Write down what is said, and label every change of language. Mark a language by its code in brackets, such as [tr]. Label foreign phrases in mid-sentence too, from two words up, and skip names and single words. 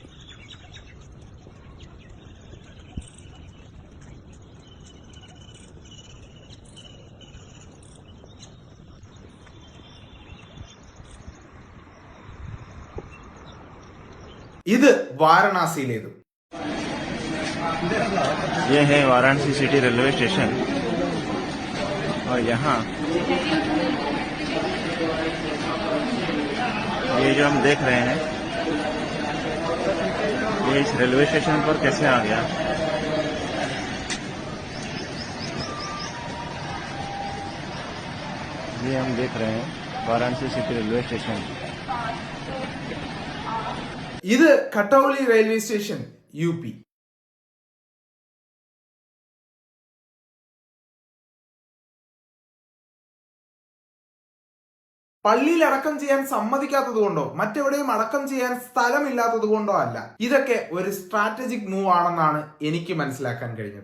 [ml] ഇത് വാരണാസിയിലേതും. [hi] ये है वाराणसी सिटी रेलवे स्टेशन और यहाँ ये जो हम देख रहे हैं ये इस रेलवे स्टेशन पर कैसे आ गया। ये हम देख रहे हैं वाराणसी सिटी रेलवे स्टेशन। [ml] ഇത് കട്ടൗലി റെയിൽവേ സ്റ്റേഷൻ, UP. പള്ളിയിൽ അടക്കം ചെയ്യാൻ സമ്മതിക്കാത്തത് കൊണ്ടോ മറ്റെവിടെയും അടക്കം ചെയ്യാൻ സ്ഥലമില്ലാത്തത് കൊണ്ടോ അല്ല, ഇതൊക്കെ ഒരു [en] strategic move [ml] ആണെന്നാണ് എനിക്ക് മനസ്സിലാക്കാൻ കഴിഞ്ഞത്.